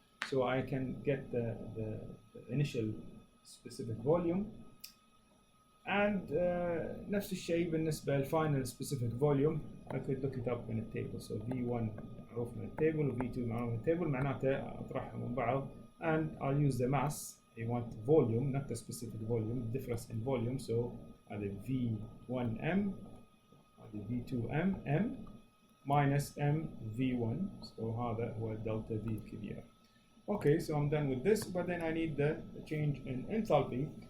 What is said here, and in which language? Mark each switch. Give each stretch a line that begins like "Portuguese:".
English: So I can get the initial specific volume and
Arabic: نفس الشيء بالنسبة للفاينل
English: specific volume. I could look it up in a table.
Arabic: So V1 معروف من التيبل و V2 معروف من التيبل معناته أطرحهم من بعض
English: and I'll use the mass. I want volume, not the specific volume, difference in volume. So هذا V1M هذا V2M M minus M V1. So
Arabic: هذا هو
English: delta V كبيرة. Okay, so I'm done with this, but then I need the change in enthalpy.